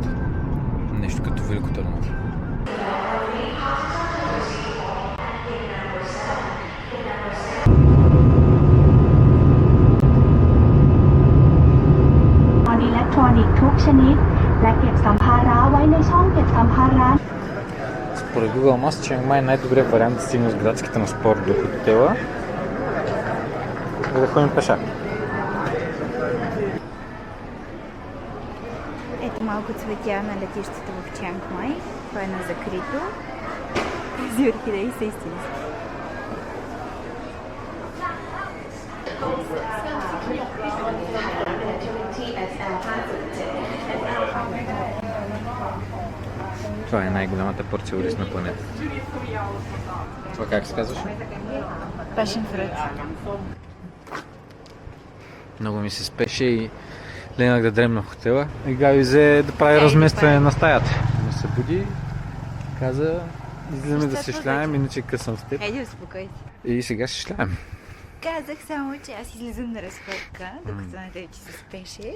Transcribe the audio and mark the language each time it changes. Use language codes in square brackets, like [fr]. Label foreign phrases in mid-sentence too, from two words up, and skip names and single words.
[bg] Нещо като Велико Търново. [th] อิเล็กทรอนิกส์ทุกชนิดและเก็บสัมภาระไว้ในช่องเก็บสัมภาระ [bg] Според Google Maps, Чанг Май е най-добрият вариант да стигне с градските транспорт до хотела и да ходим пеша. Ето малко цветя на летището в Чанг Май. Това е на закрито. Тези орхидеи са истински. Това е най-голямата порция ориз на планетата. Това как се казваше? [en] Passion fruit. [bg] Много ми се спеше и ленах да дремна в хотела. И Габи взе да прави разместване на стаята. Но се буди, каза, излизаме да се шляем, иначе късам с теб. Хайде, успокойся. И сега се шляем. Казах само, че аз излизам на разходка, докато на тебе ти се спеше.